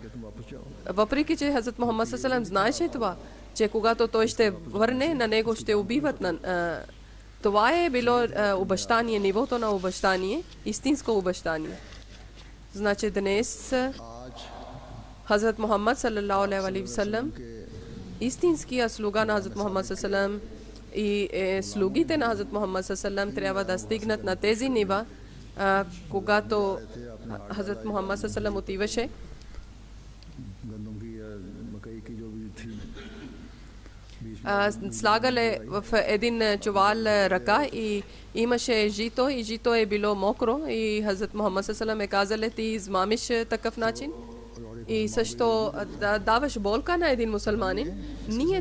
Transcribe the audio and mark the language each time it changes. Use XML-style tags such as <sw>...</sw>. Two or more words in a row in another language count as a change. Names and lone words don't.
<bg>Въпреки че Хазрат Мухаммад салалалаху знаеше това, че когато той ще върне, на него ще убиват. Това е било обещание, нивото на обещание, истинско обещание. Значи днес Хазрат Мухаммад</bg> <ar>صلى الله عليه وسلم,</ar> <bg>истинския слуга на Хазрат Мухаммад салалалаху и слугите на Хазрат Мухаммад салалалаху трябва да стигнат на тези нива, когато Хазрат Мухаммад салалалаху отиваше. Слагале в един чувал ръка и имаше жито и жито е било мокро и Хазрат Мухаммад салалалаху е казал, ти измамиш такъв начин и също да даваш болка на един мусулманин.</bg>